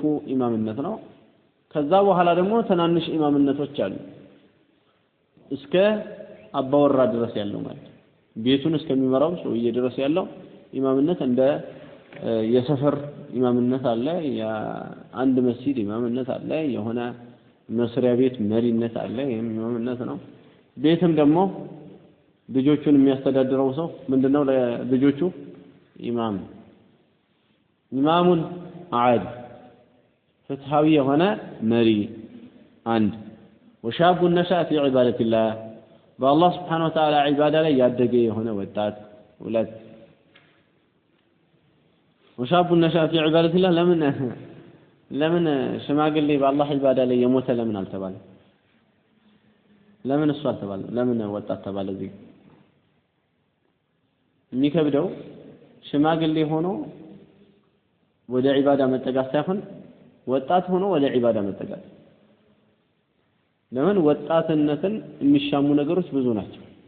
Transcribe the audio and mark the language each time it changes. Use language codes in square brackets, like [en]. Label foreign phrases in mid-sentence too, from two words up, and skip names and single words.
[am] ኢማምነት ነው ከዛ በኋላ ደግሞ ትናንሽ ኢማምነቶች አሉ እስከ አባወራ ድረስ ያለው ማለት ቤቱን እስከሚመራው ሰውዬ ድረስ ያለው ኢማምነት እንደ የሰፈር ኢማምነት አለ የአንድ መስጂድ ኢማምነት አለ የሆነ መስሪያ ቤት መሪነት አለ ይሄም ኢማምነት ነው ቤትም ደግሞ ልጆቹን የሚያስተዳድረው ሰው ምንድነው ለልጆቹ [ar] إمامٌ عادل [am] ፍትሃዊ የሆነ መሪ አንድ [ar] وشاب نشأ في عبادة الله بالله سبحانه وتعالى عبادة [am] ላይ ያደገ የሆነ ወጣት ሁለት [ar] وشاب نشأ في عبادة الله [am] ለምን ሽማግሌ በአላህ ዒባዳ ላይ የሞተ ለምን አልተባለ ለምን እሱ አልተባለ ለምን ወጣት ተባለ እዚህ የሚከብደው ሽማግሌ ሆኖ ወደ ዒባዳ መጠጋት ሳይሆን ወጣት ሆኖ ወደ ዒባዳ መጠጋት ለምን ወጣትነትን የሚሻሙ ነገሮች ብዙ ናቸው